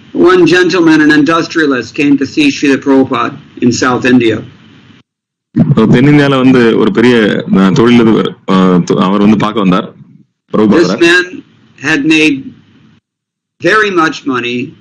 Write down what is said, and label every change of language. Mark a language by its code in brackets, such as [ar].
[en] One gentleman, an industrialist, came to see Srila Prabhupada in South India. [ta] தென்னிந்தியால வந்து ஒரு பெரிய தொழிலதிபர் அவர் வந்து பார்க்க வந்தார். [en] This man had made very much money.